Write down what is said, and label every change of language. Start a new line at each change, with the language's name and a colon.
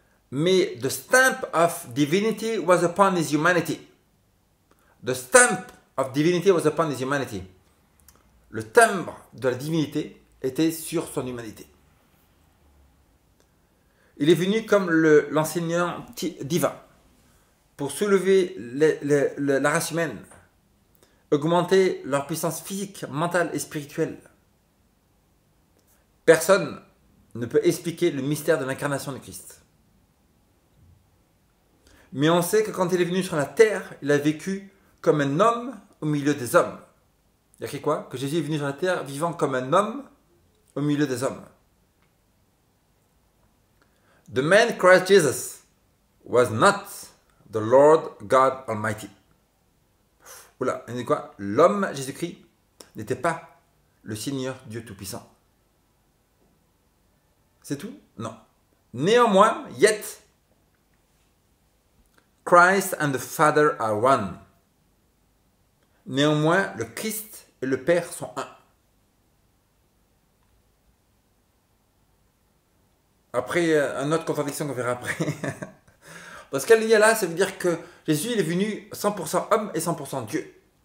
French: Mais
English: the stamp of divinity was upon his humanity. The stamp of divinity was upon his humanity.
French: Le timbre de la divinité était sur son humanité. Il est venu comme l'enseignant divin pour soulever la race humaine, augmenter leur puissance physique, mentale et spirituelle. Personne ne peut expliquer le mystère de l'incarnation de Christ. Mais on sait que quand il est venu sur la terre, il a vécu comme un homme au milieu des hommes. Il y a écrit quoi? Que Jésus est venu sur la terre vivant comme un homme au milieu des hommes.
English: The man Christ Jesus was not the Lord God Almighty.
French: Oula, il dit quoi? L'homme Jésus-Christ n'était pas le Seigneur Dieu Tout-Puissant. C'est tout? Non. Néanmoins,
English: yet, Christ and the Father are one.
French: Néanmoins, le Christ et le Père sont un. Après, une autre contradiction qu'on verra après. Dans ce cas-là, ça veut dire que Jésus il est venu 100% homme et 100% Dieu.